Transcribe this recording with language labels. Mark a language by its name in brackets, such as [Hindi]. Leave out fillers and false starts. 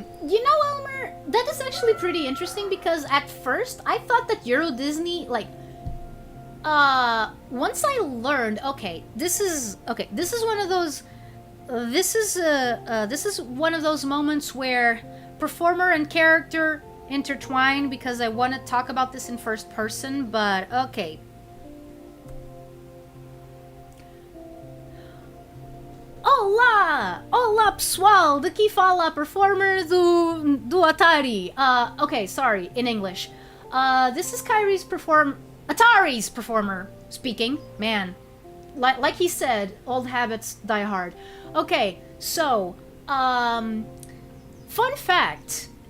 [English] You know, Elmer, that is actually pretty interesting because at first I thought that Euro Disney, like, once I learned, this is one of those, this is one of those moments where performer and character intertwine, because I want to talk about this in first person, but okay. [Portuguese] Olá pessoal, daqui fala performer do Atari. [English] Okay, sorry, in English. This is Atari's performer speaking. Man, like he said, old habits die hard. Okay, so, fun fact.